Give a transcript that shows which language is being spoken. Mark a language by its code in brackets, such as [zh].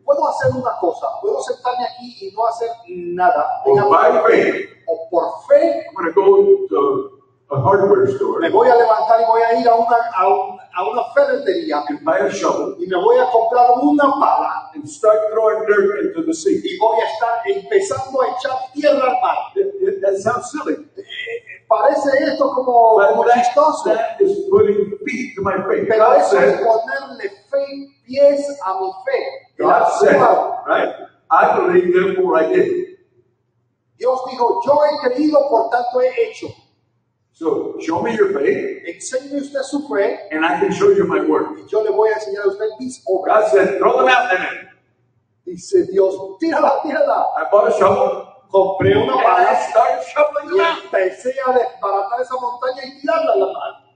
[es] Puedo hacer una cosa, puedo sentarme aquí y no hacer nada. [en] Or by faith, [es] O por fe, [en] I'm going to go to a hardware store [es] me voy a levantar y voy a ir a una ferretería [en] and buy a shovel [es] y me voy a comprar una pala [en] and start throwing dirt into the sea. [es] y voy a estar empezando a echar tierra al mar. [en] That sounds silly. [es] Parece esto como [en] But [es] chistoso, [en] that is putting feet to my faith. [es] pero [en] God [es] eso es [en] said, [es] ponerle pies a mi fe. [en] God said, right? I believe, therefore I did. [es] Dios dijo, yo he creído, por tanto he hecho. [en] So show me your faith, [es] Enséñeme usted su fe [en] and I can show you my work. [es] y yo le voy a enseñar a usted mis obras. [en] God said, throw the mountain in. [es] Dice Dios, tírala, tírala. [en] I bought a shovel, [es] Compré una [en] and [es] pala [en] I started shoveling the [es] y [en] mountain. [es] empecé a desbaratar esa montaña y tirarla a la mar.